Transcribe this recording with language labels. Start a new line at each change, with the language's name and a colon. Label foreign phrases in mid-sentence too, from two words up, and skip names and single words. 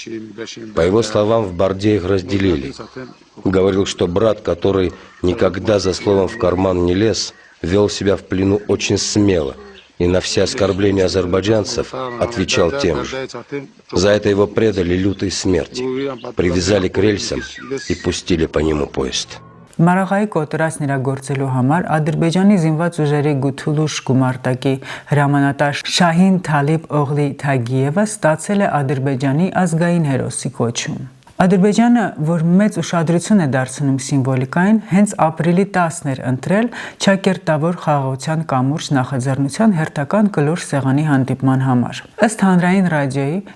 Russian: По его словам, в Барде их разделили. Говорил, что брат, который никогда за словом в карман не лез, вел себя в плену очень смело и на все оскорбления азербайджанцев отвечал тем же. За это его предали лютой смерти, привязали к рельсам и пустили по нему поезд.
Armenian: Մարաղայի կոտրածն իրագործելու համար Ադրբեջանի զինված ուժերի գութուլուշ գումարտակի հրամանատար Շահին Թալիբ Օղլի Թագիևը ստացել է Ադրբեջանի ազգային հերոսի կոչում։ Ադրբեջանը, որ մեծ ուշադրություն է դարձնում սիմվոլիկային, հենց ապրիլի 10-ն էր ընտրել Չակերտավոր խաղաղության կամուրջ նախաձեռնության հերթական կլոր սեղանի հանդիպման համար։ Ըստ հանրային ռադիոյի